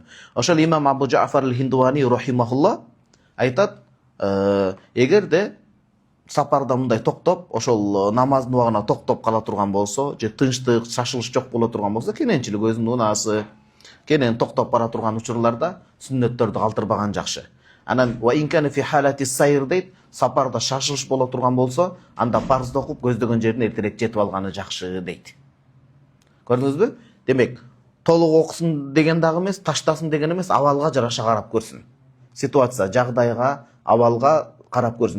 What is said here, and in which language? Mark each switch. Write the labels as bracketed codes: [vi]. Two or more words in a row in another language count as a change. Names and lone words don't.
[ky] Ошол имам Абу Джафар ал-Хиндуани рахимахулла айтат, эгерде сапарда мындай токтоп, ошол намаздын убагына токтоп кала турган болсо, же тынчтык, шашылыш жок боло турган болсо, кененчилик өзүнүн унасы, кенен токтоп бара турган учурларда сүннөттөрдү калтырбаган жакшы. Анан [ar] وإن كان في حالة سير [ky] дейт, сапарда шашылыш боло турган болсо, анда парзды окуп көздөгөн жерине эртерээк жетип алганы жакшы дейт. Көрдүңүзбү? Демек, толук окусун деген дагы эмес, таштасын деген эмес, абалга жараша карап көрсүн. Ситуация, жагдайга, абалга карап көрсүн.